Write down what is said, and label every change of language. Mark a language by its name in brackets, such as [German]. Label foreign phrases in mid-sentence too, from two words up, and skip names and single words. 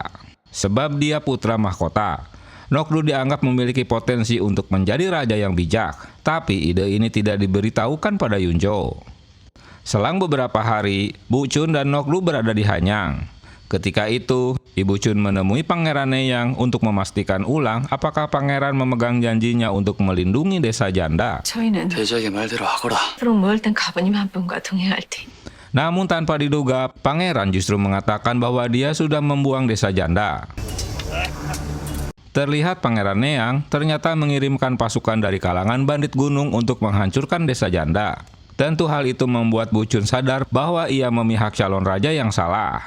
[Indonesian] Sebab dia putra mahkota. Nokdu dianggap memiliki potensi untuk menjadi raja yang bijak, tapi ide ini tidak diberitahukan pada Yunjo. Selang beberapa hari, Bu Chun dan Nokdu berada di Hanyang. Ketika itu, Ibu Chun menemui Pangeran Nenyang untuk memastikan ulang apakah pangeran memegang janjinya untuk melindungi desa janda. [Korean] 저희는 대적의 말대로 하거라. 앞으로 모을 땐 가부님 한 분과 동행할 테니. [Indonesian] Namun tanpa diduga, pangeran justru mengatakan bahwa dia sudah membuang desa janda. Terlihat Pangeran Nenyang ternyata mengirimkan pasukan dari kalangan bandit gunung untuk menghancurkan desa janda. Tentu hal itu membuat Bu Chun sadar bahwa ia memihak calon raja yang salah.